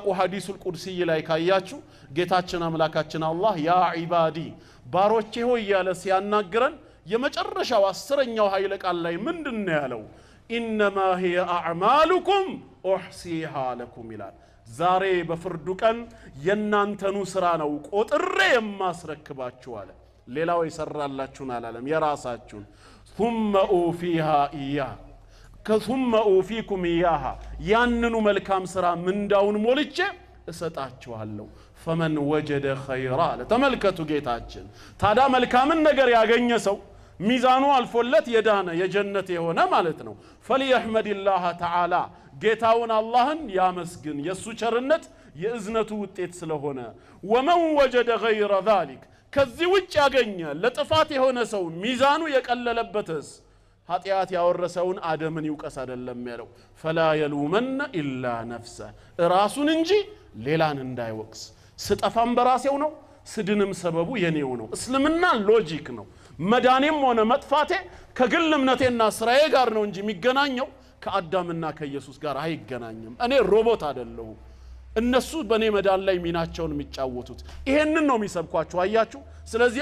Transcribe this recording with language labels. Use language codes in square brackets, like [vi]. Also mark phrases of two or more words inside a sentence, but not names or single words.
[ar] الحديث القدسي [am] ላይ ካያችሁ ጌታችን አምላካችን አላህ [ar] يا عبادي [am] ባሮቼ ሆይ ያለ ሲያናግረን የመጨረሻው 10ኛው ኃይለ ቃል ላይ ምንድነው ያለው [ar] إنما هي أعمالكم أحصيها لكم [am] ይላል ዛሬ በፍርዱ ቀን የናንተኑ ስራ ነው ቆጥሬ የማስረክባችሁ አለ ሌላው ይሰራላችሁን አላለም የራሳችሁን [ar] ثم اوفيها اياه ثم اوفيكم اياها [am] ያንኑ መልካም ስራ ምንዳውን ሞልቼ እሰጣችኋለሁ [ar] فمن وجد خيرا [am] ለተመልከቱ ጌታችን ታዳ መልካምን ነገር ያገኘ ሰው ሚዛኑ አልፎለት የዳነ የጀነት የሆነ ማለት ነው [ar] فليحمد الله تعالى [am] ጌታውን አላህን ያመስግን የሱ ቸርነት የእዝነቱ ውጤት ስለሆነ [ar] ومن وجد غير ذلك [am] ከዚህ ውጭ ያገኘ ለጥፋት የሆነ ሰው ሚዛኑ የቀለለበትስ ኃጢያት ያወረሰውን አደምን ይውቀስ አይደለም ያለው [ar] فلا يلومن الا نفسه [am] ራሱን እንጂ ሌላን እንዳይወቅስ ስጠፋም በራሴው ነው ስድንም ሰበቡ የኔው ነው እስልምና ሎጂክ ነው መዳኔም ሆነ መጥፋቴ ከግል እምነቴና ስራዬ ጋር ነው እንጂ የሚገናኘው ከአዳምና ከኢየሱስ ጋር አይገናኝም እኔ ሮቦት አይደለሁ እነሱ በኔ መዳን ላይ ሚናቸውን የሚጫወቱት ይሄንን ነው የሚሰብኳቸው አያችሁ ስለዚህ